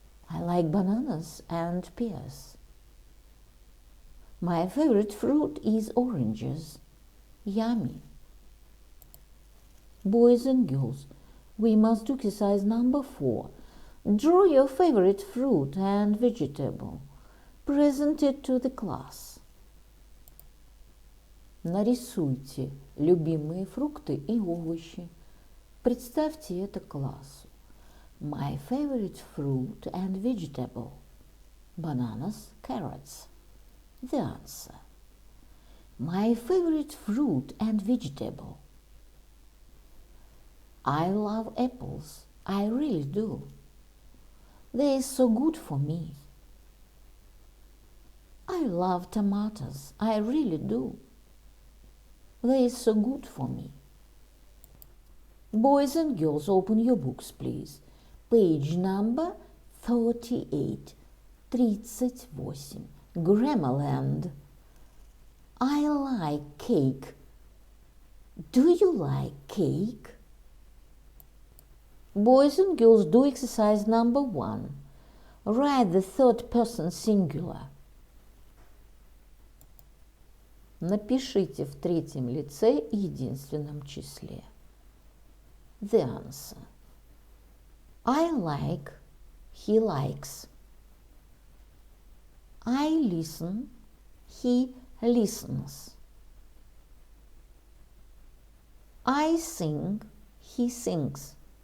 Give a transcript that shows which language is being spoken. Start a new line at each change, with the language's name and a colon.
English: I like bananas and pears. My favorite fruit is oranges. Yummy. Boys and girls, we must do exercise number 4. Draw your favorite fruit and vegetable. Present it to the class.
Russian: Нарисуйте любимые фрукты и овощи. Представьте это классу.
English: My favorite fruit and vegetable. Bananas, carrots. The answer. My favorite fruit and vegetable. I love apples. I really do. They're so good for me. I love tomatoes. I really do. They're so good for me. Boys and girls, open your books, please. Page number 38, 38. Grammarland. I like cake. Do you like cake? Boys and girls, do exercise number 1. Write the third person singular.
Russian: Напишите в третьем лице единственном числе.
English: The answer. I like, he likes. I listen, he listens. I sing, he sings.